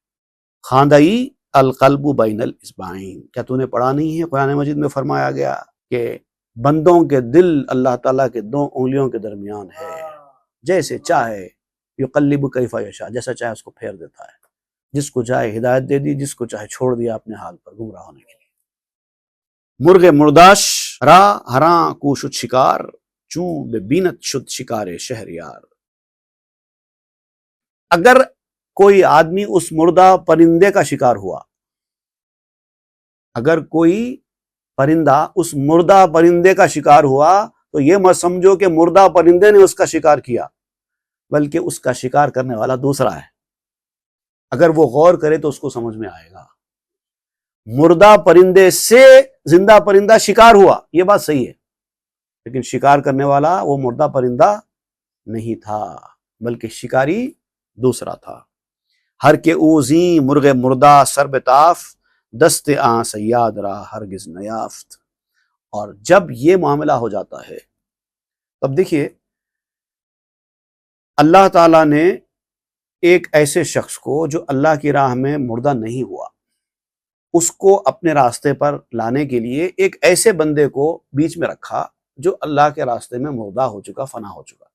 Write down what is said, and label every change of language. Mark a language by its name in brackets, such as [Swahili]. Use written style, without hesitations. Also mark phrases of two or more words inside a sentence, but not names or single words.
[Arabic] خاندئی القلب بین الاصبعین، [Urdu] کیا تو نے پڑھا نہیں ہے قرآن مجید میں فرمایا گیا کہ بندوں کے دل اللہ تعالیٰ کے دو انگلیوں کے درمیان ہے، جیسے چاہے [Arabic] یقلب کیف یشاء، [Urdu] جیسا چاہے اس کو پھیر دیتا ہے، جس کو چاہے ہدایت دے دی، جس کو چاہے چھوڑ دیا اپنے حال پر گمراہ ہونے کے لیے۔ [Persian] مرغ مرداش را ہراں کو شد شکار، چوں بے بینت شد شکار شہریار۔ [Urdu] اگر کوئی آدمی اس مردہ پرندے کا شکار ہوا، اگر کوئی پرندہ اس مردہ پرندے کا شکار ہوا تو یہ مت سمجھو کہ مردہ پرندے نے اس کا شکار کیا، بلکہ اس کا شکار کرنے والا دوسرا ہے۔ اگر وہ غور کرے تو اس کو سمجھ میں آئے گا۔ مردہ پرندے سے زندہ پرندہ شکار ہوا، یہ بات صحیح ہے، لیکن شکار کرنے والا وہ مردہ پرندہ نہیں تھا، بلکہ شکاری دوسرا تھا۔ [Persian] ہر کے اوزیں مرغ مردہ سر بتاف، دست آن سیاد را ہرگز نیافت۔ [Urdu] اور جب یہ معاملہ ہو جاتا ہے تب دیکھیے اللہ تعالیٰ نے ایک ایسے شخص کو جو اللہ کی راہ میں مردہ نہیں ہوا، اس کو اپنے راستے پر لانے کے لیے ایک ایسے بندے کو بیچ میں رکھا جو اللہ کے راستے میں مردہ ہو چکا، فنا ہو چکا۔